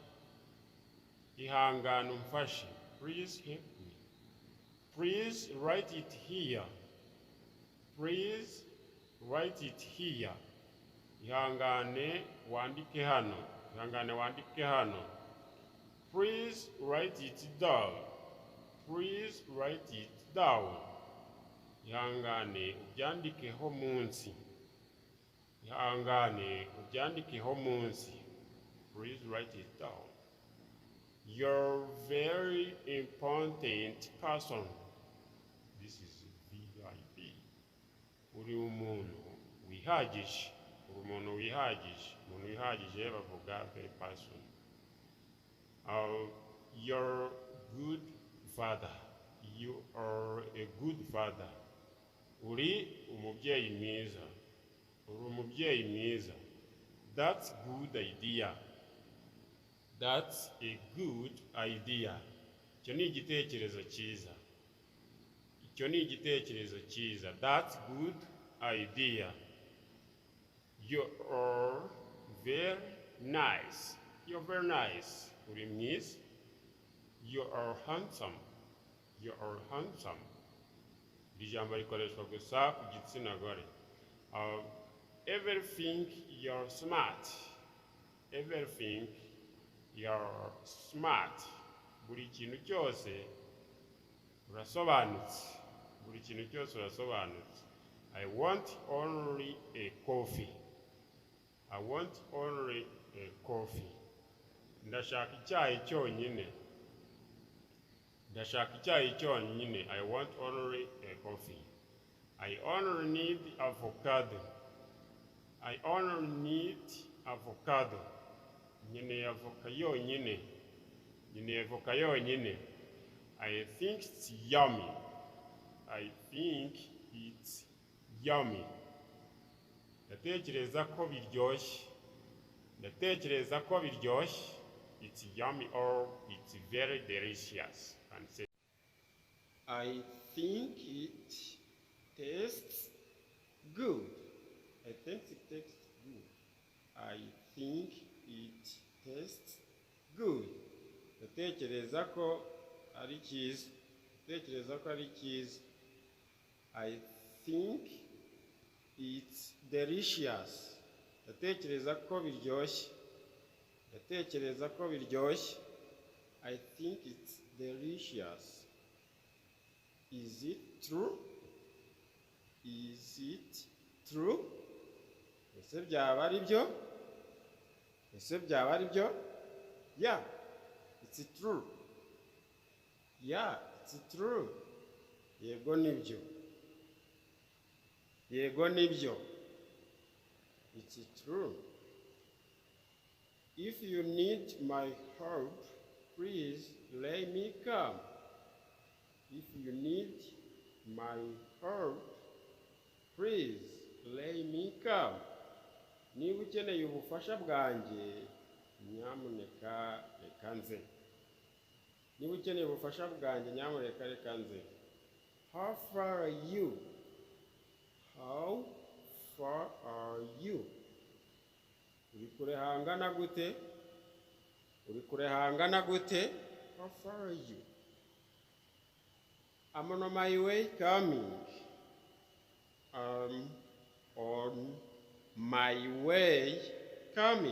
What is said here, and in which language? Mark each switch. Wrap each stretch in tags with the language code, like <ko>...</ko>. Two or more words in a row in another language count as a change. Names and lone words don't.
<en>Please help me. Please write it here.</en> <rw>Ihangane wandike hano.</rw> <en>Please write it down.</en> <rw>Ihangane ubyandikeho munsi.</rw> <en>Please write it down. You're very important person. This is VIP.</en> <rw>Uri umuntu wihagije. Umuntu wihagije bavuga</rw> <en>very person. You're good father. You are a good father.</en> <rw>Uri umubyeyi mwiza.</rw> <en>That's good idea. That's a good idea.</en> <rw>Icyo ni igitekerezo cyiza.</rw> <en>That's good idea. You are very nice. You're very nice.</en> <rw>Uri mwiza.</rw> <en>You are handsome.</en> <rw>Iri jambo rikoreshwa gusa ku gitsina gore.</rw> <en>Everything you're smart.</en> <rw>Buri kintu cyose urasobanutse.</rw> <en>I want only a coffee.</en> <rw>Ndashaka icyayi cyonyine.</rw> <en>I want only a coffee. I only need avocado.</en> <rw>Nkeneye avoka yonyine.</rw> <en>I think it's yummy. I think it's yummy.</en> <rw>Ndatekereza ko biryoshye. Ndatekereza ko biryoshye.</rw> <en>It's yummy or it's very delicious. And say, I think it tastes good. I think it tastes good. I think it tastes good.</en> <rw>Ndatekereza ko ari cyiza. Ndatekereza ko ari cyiza.</rw> <en>I think it's delicious.</en> <rw>Ndatekereza ko biryoshye. Ndatekereza ko biryoshye.</rw> <en>I think it's delicious. Is it true? Is it true?</en> <rw>Ese byaba ari byo? Ese byaba ari byo?</rw> <en>Yeah, it's true. Yeah, it's true.</en> <rw>Yego nibyo. Yego nibyo.</rw> <en>It's true. If you need my help, please let me come. If you need my help, please let me come.</en> <rw>Niba ukeneye ubufasha bwanjye, nyamuneka reka nze. Niba ukeneye ubufasha bwanjye, nyamuneka reka nze.</rw> <en>How far are you? How far are you?</en> <rw>Uri kure hangana gute? Uri kure hangana gute?</rw> <en>How far are you? I'm on my way coming. On my way coming.</en>